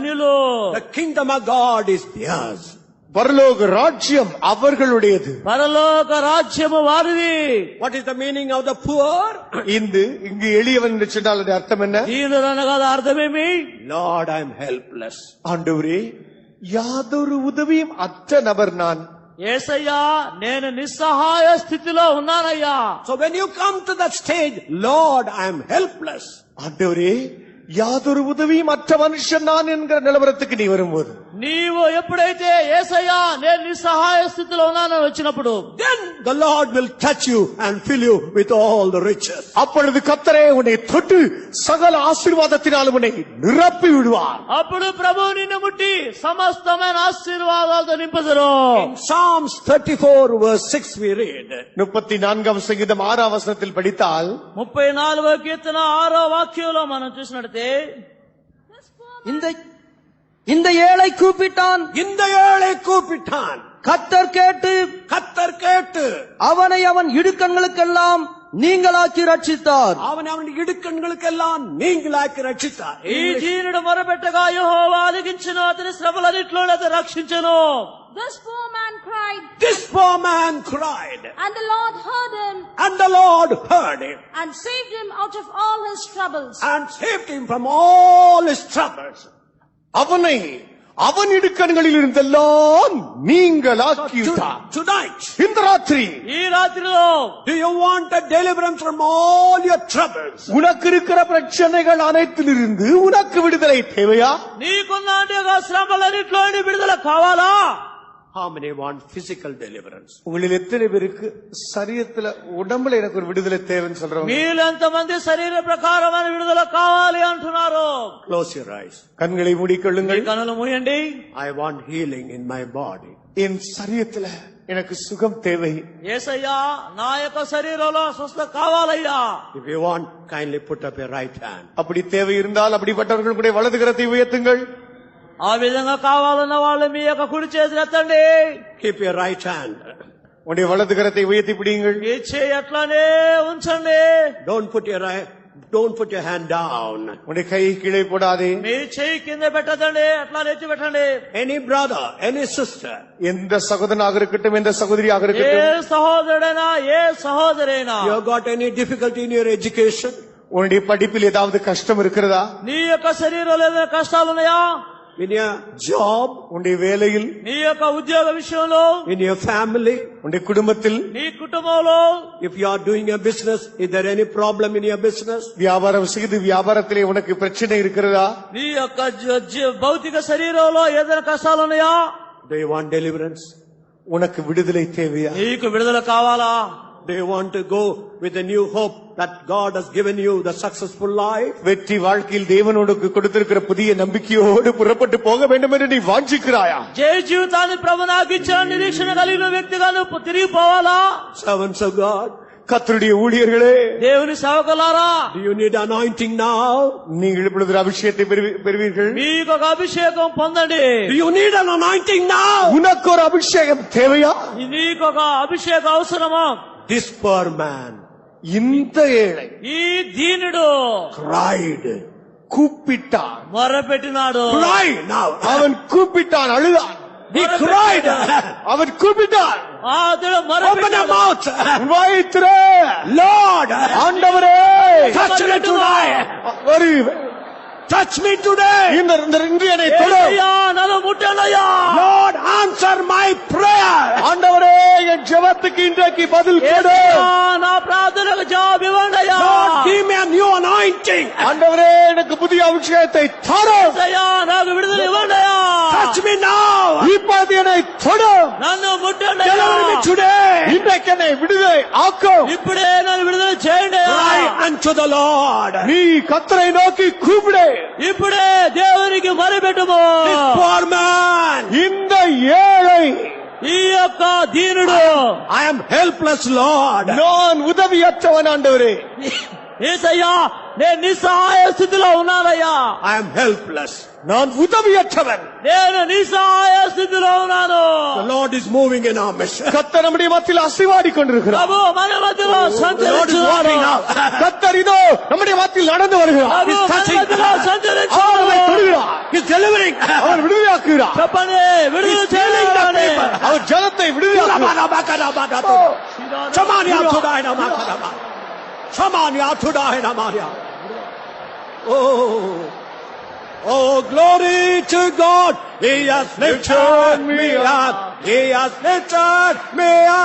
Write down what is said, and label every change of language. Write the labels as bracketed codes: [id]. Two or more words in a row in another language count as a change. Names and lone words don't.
[en] The kingdom of God is theirs. [ta] பரலோக ராஜ்யம் அவர்களுடையது. [te] పరలోక రాజ్యము వారిది. [en] What is the meaning of the poor? [ta] இங்கு எளியவன் என்று சொன்னால் அதன் அர்த்தம் என்ன? [te] దీనుడు అనగా అర్థమేమి? [en] Lord, I am helpless. [ta] ஆண்டவரே, யாதொரு உதவியும் அற்ற நபர் நான். [te] యేసయ్యా, నేను నిస్సహాయ స్థితిలో ఉన్నానయ్యా. [en] So when you come to that stage, Lord, I am helpless. [ta] ஆண்டவரே, யாதொரு உதவியும் அற்ற மனுஷன் நான் என்கிற நிலவரத்துக்கு நீ வரும்போது, [te] నీవు ఎప్పుడైతే యేసయ్యా నేను నిస్సహాయ స్థితిలో ఉన్నానని వచ్చినప్పుడు, [en] then the Lord will touch you and fill you with all the riches. [ta] அப்பொழுது கர்த்தரே உன்னை தொட்டு சகல ஆசீர்வாதத்தினால் உன்னை நிரப்பி விடுவார். [te] అప్పుడు ప్రభువు నిన్ను ముట్టి సమస్తమైన ఆశీర్వాదాలతో నింపుదురు. [en] In Psalms 34 verse 6 we read, [ta] 34வது சங்கீதம் 6வது வசனத்தில் படித்தால், [te] 34వ కీర్తన 6వ వాక్యంలో మనం చూసినట్లయితే, [ta] இந்த ஏழை கூப்பிட்டான், இந்த ஏழை கூப்பிட்டான், கர்த்தர் கேட்டு கர்த்தர் கேட்டு அவனை அவன் இடுக்கண்களுக்கெல்லாம் நீங்களாக்கி ரட்சித்தார். அவன் அவன் இடுக்கண்களுக்கெல்லாம் நீங்களாக்கி ரட்சித்தார். [te] ఈ దీనుడు మొరపెట్టగా యెహోవా ఆలకించెను, అతని శ్రమలన్నిటిలో అతను రక్షించెను. [en] This poor man cried, This poor man cried, and the Lord heard him and the Lord heard him and saved him out of all his troubles. and saved him from all his troubles. [ta] அவனை அவன் இடுக்கண்களில் இருந்தெல்லாம் நீங்களாக்கிவிட்டார். [en] Tonight, [ta] இந்த ராத்திரி [te] ఈ రాత్రిలో [en] do you want a deliverance from all your troubles? [ta] உனக்கு இருக்கிற பிரச்சனைகள் அனைத்திலிருந்து உனக்கு விடுதலை தேவையா? [te] నీకున్న శ్రమలన్నిటిలో విడుదల కావాలా? [en] How many want physical deliverance? [ta] உங்களில் எத்தனை பேருக்கு சரீரத்துல உடம்புல எனக்கு ஒரு விடுதலை தேவைன்னு சொல்றவங்க? [te] మీలో ఎంతమంది శరీర ప్రకారమైన విడుదల కావాలి అంటున్నారు? [en] Close your eyes. [ta] கண்களை மூடிக்கொள்ளுங்கள். [te] కనులు మూయండి. [en] I want healing in my body. [ta] என் சரீரத்துல எனக்கு சுகம் தேவை. [te] యేసయ్యా, నా యొక్క శరీరంలో స్వస్థ కావాలయ్యా. [en] If you want, kindly put up your right hand. [ta] அப்படி தேவை இருந்தால் அப்படிப்பட்டவர்கள் கூட வலது கரத்தை உயர்த்துங்கள். [te] ఆ విధంగా కావాలన్న వాళ్ళు మీ యొక్క కుడి చేతులు ఎత్తండి. [en] Keep your right hand. [ta] உடைய வலது கரத்தை உயர்த்தி பிடிங்கள். [te] మీ చేయి అట్లానే ఉంచండి. [en] Don't put your hand down. [ta] உடைய கை கீழே போடாதே. [te] మీ చేయి కింద పెట్టదండి, అట్లా ఎత్తి పెట్టండి. [en] Any brother, any sister, [ta] எந்த சகோதரனாக இருக்கட்டும், எந்த சகோதரியாக [te] ఏ [ta] இருக்கட்டும், [te] సహోదరుడైనా ఏ సహోదరైనా, [en] you have got any difficulty in your education? [ta] உன்னுடைய படிப்பில் ஏதாவது கஷ்டம் இருக்கிறதா? [te] నీ యొక్క శరీరంలో ఏదైనా కష్టాలు ఉన్నాయా? [en] In your job, [ta] உன்னுடைய வேலையில், [te] నీ యొక్క ఉద్యోగ విషయంలో, [en] in your family, [ta] உன்னுடைய குடும்பத்தில், [te] నీ కుటుంబంలో, [en] if you are doing a business, is there any problem in your business? [ta] வியாபாரம் செய்து வியாபாரத்திலே உனக்கு பிரச்சனை இருக்கிறதா? [te] నీ యొక్క భౌతిక శరీరంలో ఏదైనా కష్టాలు ఉన్నాయా? [en] Do you want deliverance? [ta] உனக்கு விடுதலை தேவையா? [te] నీకు విడుదల కావాలా? [en] Do you want to go with a new hope that God has given you the successful life? [ta] வெற்றி வாழ்க்கையில் தேவன் உனக்கு கொடுத்திருக்கிற புதிய நம்பிக்கையோடு புறப்பட்டு போக வேண்டும் என்று நீ வாஞ்சிக்கிறாயா? [te] జయ జీవితాన్ని ప్రభు నాకు ఇచ్చిన నిరీక్షణ కలిగిన వ్యక్తిగా నువ్వు తిరిగి పోవాలా? [en] Servants of God, [ta] கர்த்தருடைய ஊழியர்களே, [te] దేవుని సేవకులారా, [en] do you need anointing now? [ta] நீங்கள் இப்பொழுது ஒரு அபிஷேகத்தை பெறுவீர்கள். [te] మీకు ఒక అభిషేకం పొందండి. [en] Do you need an anointing now? [ta] உனக்கு ஒரு அபிஷேகம் தேவையா? [te] నీకు ఒక అభిషేక అవసరమా? [en] This poor man [ta] இந்த ஏழை [te] ఈ దీనుడు [en] cried. [ta] கூப்பிட்டான். [te] మొరపెట్టినాడు. [en] Cry now. [ta] அவன் கூப்பிட்டான், அழுதான். [en] He cried. [ta] அவன் கூப்பிட்டான். [te] అతడు [en] Open your [te] మొరపెట్టాడు. [en] mouth. [ta] வாயை திற. [en] Lord, [ta] ஆண்டவரே, [en] touch me tonight. [ta] ஒரு [en] Touch me today. [ta] இந்த இன்று என்னை தொடு. [te] యేసయ్యా, నన్ను ముట్టండయ్యా. [en] Lord, answer my prayer. [ta] ஆண்டவரே, என் ஜெபத்துக்கு இன்றைக்கு பதில் கொடு. [te] యేసయ్యా, నా ప్రార్థనకు జవాబు ఇవ్వండయ్యా. [en] Lord, give me a new anointing. [ta] ஆண்டவரே, எனக்கு புதிய அபிஷேகத்தை தாரும். [te] యేసయ్యా, నాకు విడుదల ఇవ్వండయ్యా. [en] Touch me now. [ta] இப்போது என்னை தொடு. [te] నన్ను ముట్టండయ్యా. [en] Deliver me today. [ta] இன்றைக்கு என்னை விடுதலை ஆக்கும். [te] ఇప్పుడే నన్ను విడుదల చేయండి. [en] Cry unto the Lord. [ta] நீ கர்த்தரை நோக்கி கூப்பிடு. [te] ఇప్పుడే దేవునికి మొరపెట్టుము. [en] This poor man. [ta] இந்த ஏழை, [te] ఈ యొక్క దీనుడు, [en] I am helpless, Lord. [ta] நான் உதவியற்றவன் ஆண்டவரே. [te] యేసయ్యా, నేను నిస్సహాయ స్థితిలో ఉన్నానయ్యా. [en] I am helpless. [ta] நான் உதவியற்றவன். [te] నేను నిస్సహాయ స్థితిలో ఉన్నాను. [en] The Lord is moving in our midst. [ta] கர்த்தர் நம்முடைய மத்தியில் அசைவாடி கொண்டிருக்கிறார். [te] ప్రభు మన మధ్యలో [en] The Lord is [te] సంచరిస్తున్నాడు. [en] walking now. [ta] கர்த்தர் இதோ நம்முடைய மத்தியில் நடந்து வருகிறார். [te] ప్రభు మన [en] touching. [te] మధ్యలో [ta] அவர் நம்மை [te] సంచరిస్తున్నాడు. [ta] தொடுகிறார். [en] He's delivering. [ta] அவர் விடுதலையாக்குகிறார். [te] చెప్పండి, విడుదల చేయాలని. [ta] அவர் ஜனத்தை விடுதலையாக்குகிறார். Shamania Tudai Namakadaba. Shamania Tudai Namaria. [en] Oh, glory to God. He has lifted me up. He has lifted me up.